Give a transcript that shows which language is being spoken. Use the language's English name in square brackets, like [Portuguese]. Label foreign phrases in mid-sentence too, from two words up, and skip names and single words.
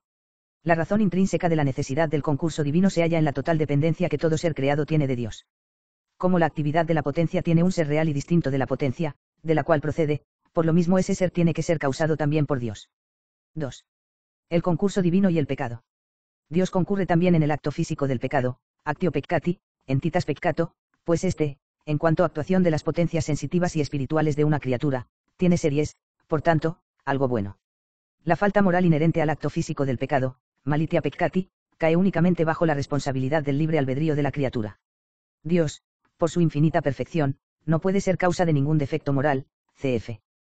[Spanish] La razón intrínseca de la necesidad del concurso divino se halla en la total dependencia que todo ser creado tiene de Dios. Como la actividad de la potencia tiene un ser real y distinto de la potencia, de la cual procede, por lo mismo ese ser tiene que ser causado también por Dios. 2. El concurso divino y el pecado. Dios concurre también en el acto físico del pecado, [Latin] actio peccati, entitas peccato, [Spanish] pues en cuanto a actuación de las potencias sensitivas y espirituales de una criatura, tiene ser y es, por tanto, algo bueno. La falta moral inherente al acto físico del pecado, [Latin] malitia peccati, [Spanish] cae únicamente bajo la responsabilidad del libre albedrío de la criatura. Dios, por su infinita perfección, no puede ser causa de ningún defecto moral, cf.